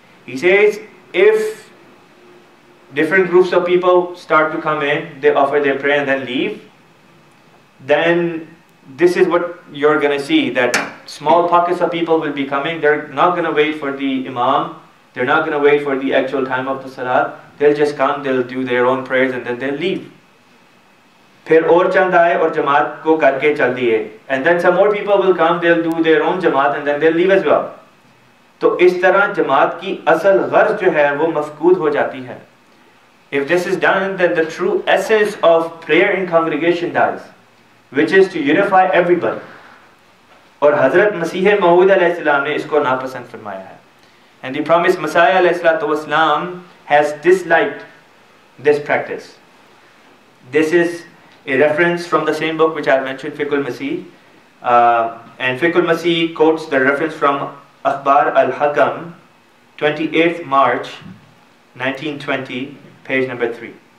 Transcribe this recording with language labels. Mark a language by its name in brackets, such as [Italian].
[English] He says, if different groups of people start to come in, they offer their prayer and then leave, then this is what you're going to see, that small pockets of people will be coming. They're not going to wait for the Imam. They're not going to wait for the actual time of the Salat. They'll just come, they'll do their own prayers and then they'll leave. [Hindi] फिर और चंद आए और जमात को करके चल दिए. [English] And then some more people will come, they'll do their own जमात and then they'll leave as well. [Hindi] तो इस तरह जमात की असल गर्ज जो है वो मफकूद हो जाती है. [English] If this is done, then the true essence of prayer in congregation dies, which is to unify everybody. [Hindi] और हज़रत मसीह मऊद अलैहिस्सलाम ने इसको नापसंद फरमाया है. [English] And the promised Messiah ﷺ has disliked this practice. This is a reference from the same book which I mentioned, Fiqh al-Masih. And Fiqh al-Masih quotes the reference from Akhbar al-Hakam, 28th March 1920, page number 3.